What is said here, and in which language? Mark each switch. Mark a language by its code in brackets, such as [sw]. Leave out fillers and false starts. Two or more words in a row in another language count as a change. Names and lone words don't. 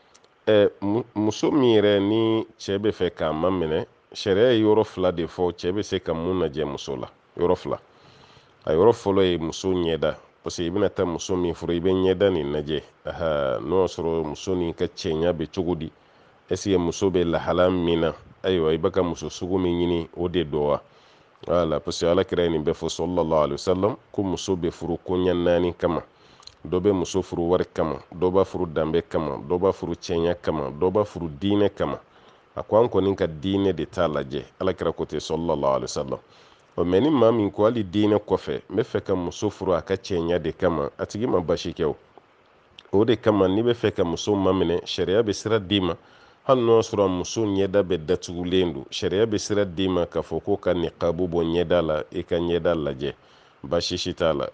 [bm] Muso min yɛrɛ ni cɛ bɛ fɛ k'a ma minɛ, sariya ye yɔrɔ fila de fɔ cɛ bɛ se ka mun lajɛ muso la, yɔrɔ fila. A yɔrɔ fɔlɔ ye muso ɲɛda, [fr] parce que [bm] i bɛna taa muso min furu i bɛ ɲɛda nin lajɛ. N'o y'a sɔrɔ muso nin ka cɛɲa bɛ cogo di, [fr] est-ce que [bm] muso bɛ lahala min na, ayiwa i bɛ ka muso sugu min ɲini o de don wa. Wala, [fr] parce que [bm] alakira ye nin bɛɛ fɔ [ar] صلى الله عليه وسلم [bm] ko muso bɛ furu koɲɛ 4 kama. Dɔ bɛ muso furu wari kama, dɔ b'a furu danbe kama, dɔ b'a furu cɛɲa kama, dɔ b'a furu diinɛ kama. A ko an kɔni ka diinɛ de t'a lajɛ, alakira ko ten [ar] صلى الله عليه وسلم. [bm] Mais ni maa min ko hali diinɛ kɔfɛ n bɛ fɛ ka muso furu a ka cɛɲa de kama, a tigi ma basi kɛ o de kama n'i bɛ fɛ ka muso maminɛ sariya bɛ sira d'i ma, hali n'o y'a sɔrɔ muso ɲɛda bɛ datugulen don, sariya bɛ sira d'i ma k'a fɔ ko ka niqabu bɔ ɲɛda la, i ka ɲɛda lajɛ, basi si t'a la.